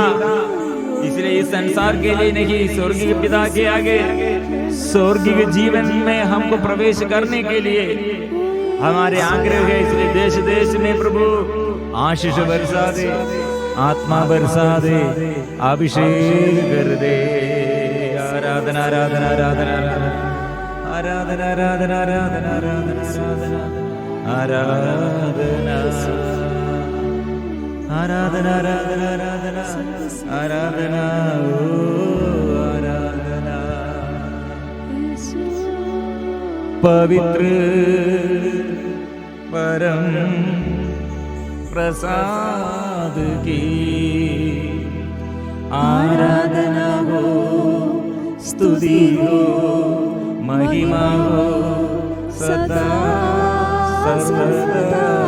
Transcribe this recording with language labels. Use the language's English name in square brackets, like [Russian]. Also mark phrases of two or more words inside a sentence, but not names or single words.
[Hindi] इसलिए इस संसार के लिए नहीं, स्वर्गीय पिता के आगे स्वर्गीय जीवन में हमको प्रवेश करने के लिए हमारे आग्रह है। इसलिए देश देश में प्रभु आशीष बरसा दे, आत्मा बरसा दे, अभिषेक कर दे। आराधना आराधना आराधना [Malayalam] ആരാധന ആരാധന ആരാധന ആരാധന ആരാധന ആരാധന ആരാധന ആരാധന ആരാധന ഓ ആരാധന [Hindi] പവിത്ര परम प्रसाद की आराधना हो, स्तुति हो, महिमा हो सदा सर्वदा।